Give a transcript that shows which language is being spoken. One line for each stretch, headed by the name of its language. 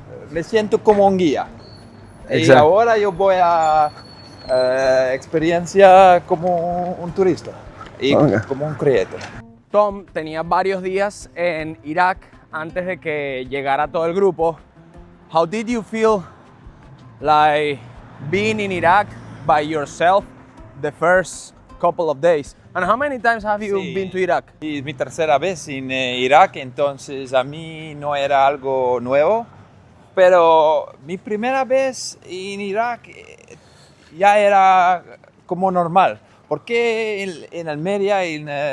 Spanish: me siento como un guía. Exacto. Y ahora yo voy a experiencia como un turista y como un creador. Tom tenía varios días en Irak antes de que llegara todo el grupo.
English: How did you feel like being in Iraq by yourself the first couple of days? And how many times have you been to Iraq?
Spanish: Es mi tercera vez en Irak, entonces a mí no era algo nuevo, pero mi primera vez en Irak ya era como normal, porque en Almería, en